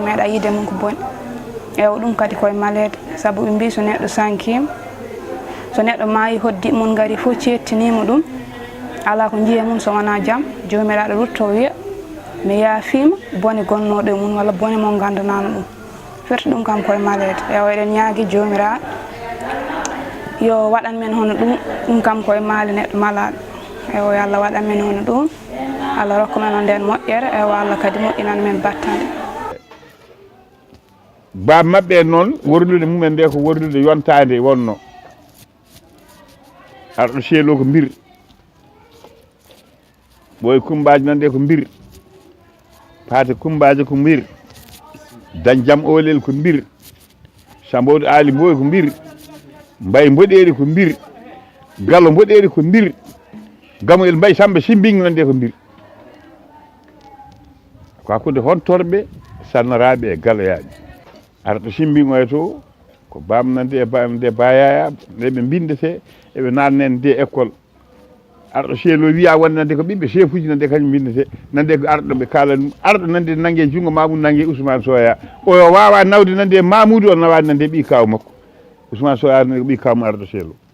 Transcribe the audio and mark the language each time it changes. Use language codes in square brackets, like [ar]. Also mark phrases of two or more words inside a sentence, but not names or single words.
[ff] meeɗa yiide mum ko boni ewo ɗum kadi koye malede saabu ɓe mbi so neɗɗo sankima so neɗɗo maayi hoddiɓe mum gaari fof cettinima ɗum ala ko jiiye mum so wona jaam jomiraɗo rutto wiya mi yaafima bone gonnoɗo e mum walla bone mo gandanano ɗum firti ɗum kam koye malede ewo eɗen ñaagui jomiraɗo yo waɗan men hono ɗum kam koye maali neɗɗo malaɗo ewo yo Allah waɗan men hono ɗum Allah rokka men on nden moƴƴere ewo Allah kadi moƴƴinan men battande bab mabɓe noon worlude mumen nde ko worlude yontade wonno arɗo seelo ko mbir ɓoye kumbaji nande ko mbir paate kumbaji ko mbir dañ jam olel ko mbir Sambodou Ali Mboy ko mbir Mbay Mboɗeri ko mbir Gallo Mboɗeri ko mbir Gamoyel Mbay Samba Simbing nande ko mbir ko hakkude hontorɓe sannaraɓe e galoyaɓe arɗo Simbing oya to ko bamnande e bamde bayaya ndeɓe bindete eɓe nannen nde école arɗo seelo wiya wonnande ko ɓiɓɓe chef uji nande kañum bindete nande ko arɗo ɓe kala ɗum arɗo nande nanggue junggo Mamoudou nanggue Ousmane Soya oyo wawa nawde nande Mamoudou o nawani nande ɓi kaw makko Ousmane Soya ko ɓi kawmo arɗo seelo